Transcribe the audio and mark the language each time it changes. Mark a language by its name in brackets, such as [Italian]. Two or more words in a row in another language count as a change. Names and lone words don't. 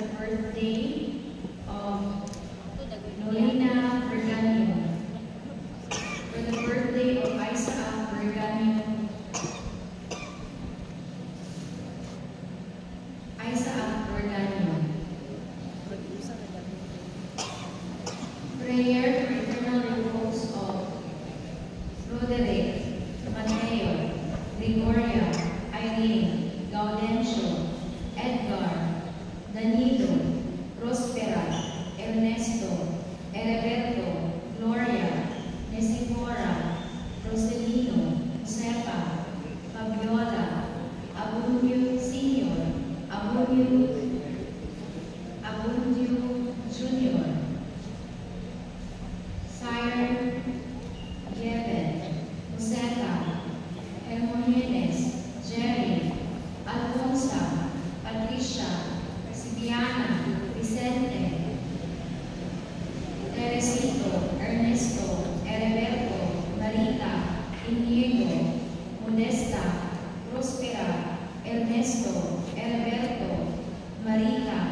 [English] birthday of Norina Berganio, for the birthday of Isaac Berganio, prayer for eternal repose of Roderick, Mateo, Gregoria, Irene, Gaudencio, Edgar, Danilo, Prospera, Ernesto, Heriberto, Gloria, Nesifora, Roselino, Josefa, Fabiola, Abundio Senior, Abundio Junior, Sire Jeven, Joseta, Hermogenes, Jerry, Alfonsa, Patricia, Sibiana, Vicente, Teresito, Ernesto, Heriberto, Marita, Inigo, Modesta, Prospera, Ernesto, Heriberto, Marita,